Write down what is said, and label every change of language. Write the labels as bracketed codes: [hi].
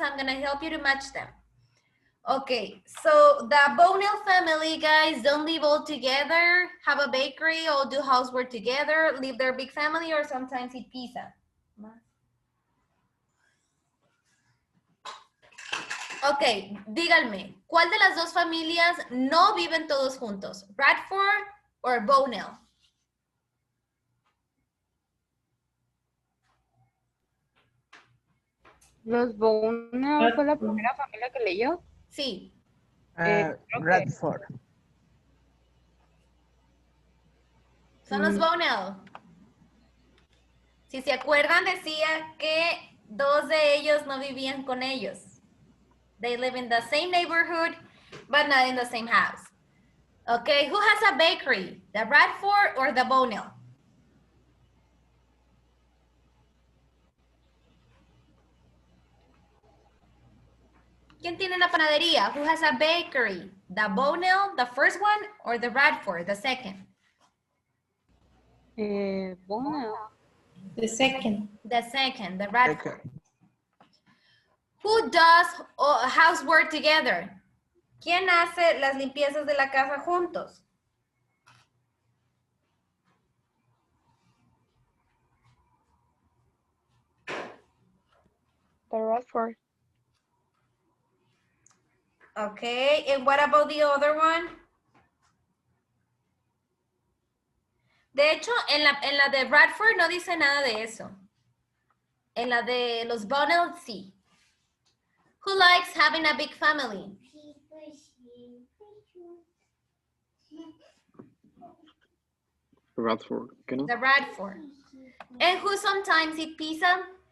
[en] I'm gonna help you to match them. Okay, so the Bonnell family, guys, don't live all together, have a bakery, all do housework together, live their big family, or sometimes eat pizza. [es] Ok, díganme, ¿cuál de las dos familias no viven todos juntos? ¿Bradford o Bonnell? Los Bonnell fue la primera familia que leyó. Sí. Creo que- Bradford. Son los Bonnell. Si se acuerdan, decía que dos de ellos no vivían con ellos. [en] They live in the same neighborhood, but not in the same house. Okay, who has a bakery? The Bradford or the Bonnell? [es] ¿Quién tiene la panadería? [en] Who has a bakery? The Bonnell, the first one, or the Bradford, the second? Bonnell. The second. The second, the Bradford. Okay. Who does housework together? [es] ¿Quién hace las limpiezas de la casa juntos? [en] The Bradford. Okay, and what about the other one? [es] De hecho, en la de Bradford no dice nada de eso. En la de los Bonnell, sí. [en] Who likes having a big family? [es] Bradford, ¿qué no? [en] The Bradford. And who sometimes eat pizza?